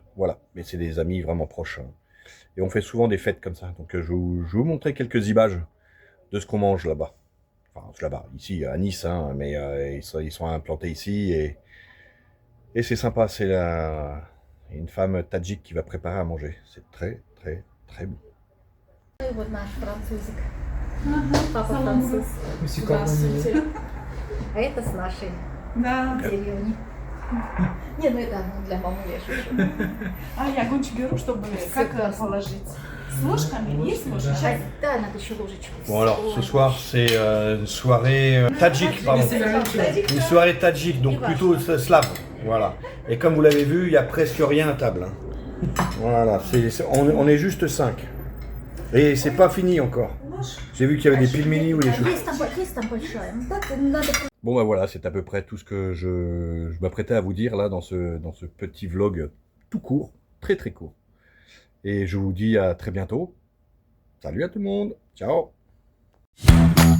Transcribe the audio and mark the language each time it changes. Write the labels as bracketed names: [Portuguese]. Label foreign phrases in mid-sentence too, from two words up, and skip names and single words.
[French] Voilà, mais c'est des amis vraiment proches, hein. Et on fait souvent des fêtes comme ça. Donc je vais vous montrer quelques images de ce qu'on mange là-bas. Enfin, là-bas, ici à Nice, hein, mais ils sont implantés ici et c'est sympa. C'est une femme tadjik qui va préparer à manger. C'est très, très, très bon. [Russian] Вот наш французик. Ага, Папа салон француз. Здравствуйте. А это с нашей Да. деревни. Не, ну это для мамы я шучу. А я гончик беру, чтобы как положить. С ложками? Есть ложка? Сейчас. Да, надо еще ложечку. [French] Bon alors, ce soir, c'est une soirée tadjik, pardon. Une soirée tadjik, donc plutôt slave. Voilà. Et comme vous l'avez vu, il n'y a presque rien à table, hein. Voilà, on est juste 5. Et c'est pas fini encore. J'ai vu qu'il y avait des pilmeni ou des choses. [Russian] Есть там большая. Ну так надо. [French] Bon bah voilà, c'est à peu près tout ce que je m'apprêtais à vous dire là dans ce petit vlog tout court, très très court. Et je vous dis à très bientôt. Salut à tout le monde, ciao.